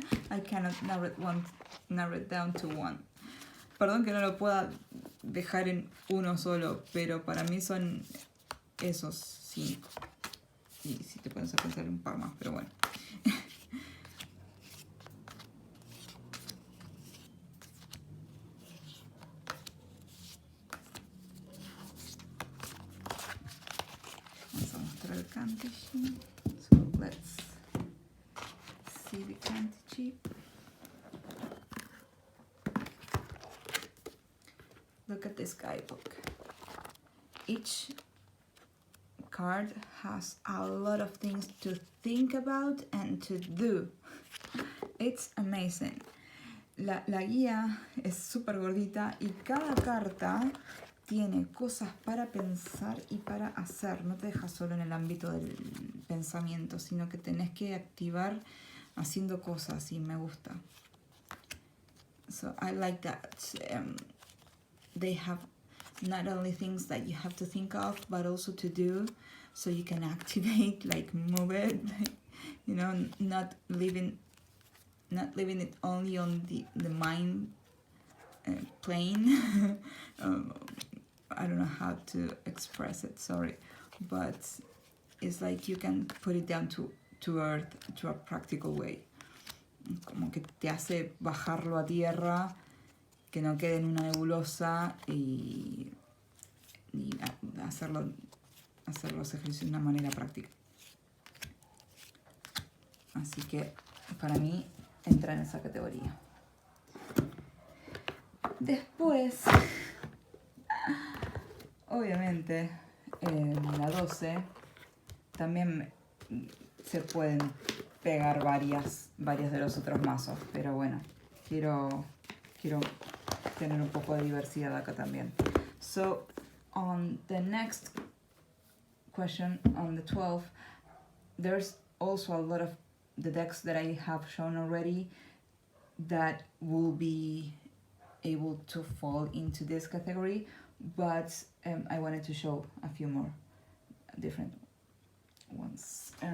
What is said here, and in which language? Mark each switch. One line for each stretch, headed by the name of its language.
English: I cannot narrow it down to one.
Spanish: Perdón que no lo pueda dejar en uno solo, pero para mí son esos 5. Y si te puedes pensar un par más, pero bueno.
English: el Cantici. So let's see the Cantici. Look at this guidebook. Each card has a lot of things to think about and to do. It's amazing.
Spanish: La guía es súper gordita y cada carta tiene cosas para pensar y para hacer. No te deja solo en el ámbito del pensamiento, sino que tenés que activar haciendo cosas y me gusta.
English: So I like that. They have not only things that you have to think of, but also to do, so you can activate, like move it, you know, not leaving it only on the mind plane. I don't know how to express it, sorry, but it's like you can put it down to earth, to a practical way.
Spanish: Como que te hace bajarlo a tierra, que no quede en una nebulosa y hacer los ejercicios de una manera práctica. Así que para mí entra en esa categoría. Después, obviamente, en la 12 también se pueden pegar varias de los otros mazos, pero bueno, quiero tener un poco de diversidad acá también.
English: So, on the next question, on the 12, there's also a lot of the decks that I have shown already that will be able to fall into this category, but I wanted to show a few more different ones.